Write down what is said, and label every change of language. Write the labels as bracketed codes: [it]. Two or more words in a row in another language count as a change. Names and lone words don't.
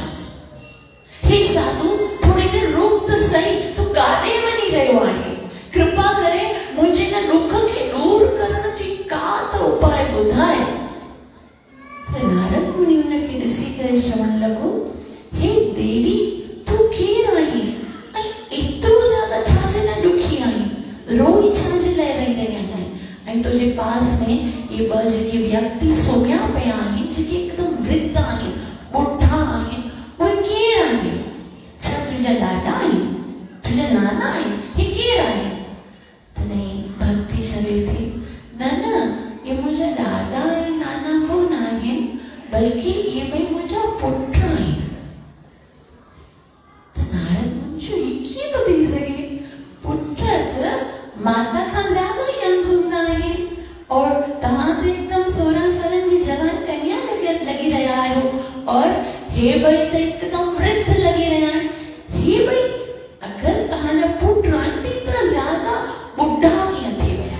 [sd] हे साधु थोड़ी देर रुक त सही, तू काॾे वञी रहियो आहे? कृपा करे मुंहिंजे हिन दुख खे दूर करण जी का त उपाय ॿुधाए। त नारद मुनि उनखे ॾिसी करे चवण लॻो, हे देवी तू केरु आहीं ऐं एतिरो ज़्यादा छाजे लाइ दुखी आहीं? रोई छाजे लाइ रही आहीं? ऐं तुंहिंजे पास में ये ॿ जेके व्यक्ति सुम्हिया पिया आहिनि, जेके हिकदमि वृद्ध आहिनि, ॿुढा आहिनि, उहे केरु आहिनि? छा तुंहिंजा ॾाॾा आहिनि? तुंहिंजा नाना आहिनि? हे केरु आहिनि? तॾहिं भक्ति चवे थी, न न ये मुंहिंजा ॾाॾा ऐं नाना कोन आहिनि, बल्कि ये ॿई मुंहिंजा पुट आहिनि। त नारद मुनि चयो, हे कीअं थो थी सघे? पुट त माता खां ज़्यादा यंग हूंदा आहिनि और तव्हां त हिकदमि 16 सालनि जी जवान कन्या लॻी रहिया आहियो और हे ॿई त हिकदमि वृद्ध लॻी रहिया आहिनि। हे ॿई अगरि तव्हांजा पुट आहिनि त एतिरा ज़्यादा ॿुढा कीअं थी विया?